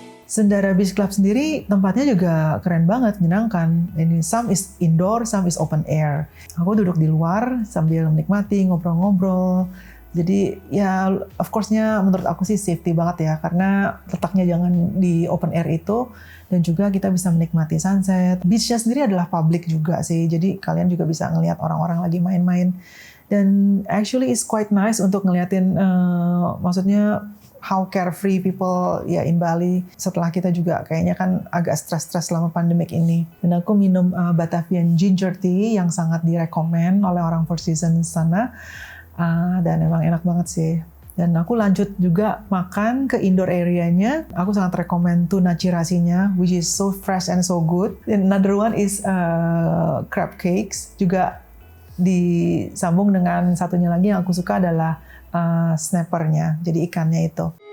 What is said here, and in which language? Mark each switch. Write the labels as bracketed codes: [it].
[id] Sundara Beach Club sendiri tempatnya juga keren banget, menyenangkan. Ini [en] some is indoor, some is open air. [id] Aku duduk di luar sambil menikmati, ngobrol-ngobrol. Jadi ya of course-nya menurut aku sih safety banget ya, karena letaknya jangan di open air itu, dan juga kita bisa menikmati sunset. Beach-nya sendiri adalah public juga sih, jadi kalian juga bisa ngelihat orang-orang lagi main-main. Dan [en] actually it's quite nice [id] untuk ngeliatin, maksudnya [en] how carefree people [id] ya in Bali setelah kita juga kayaknya kan agak stres-stres selama pandemik ini. Dan aku minum Batavian Ginger Tea yang sangat direkomend oleh orang Four Seasons sana. Dan emang enak banget sih. Dan aku lanjut juga makan ke indoor area-nya. Aku sangat rekomend tuna cirasinya, [en] which is so fresh and so good. And another one is crab cakes. [id] Juga disambung dengan satunya lagi yang aku suka adalah snappernya, jadi ikannya itu.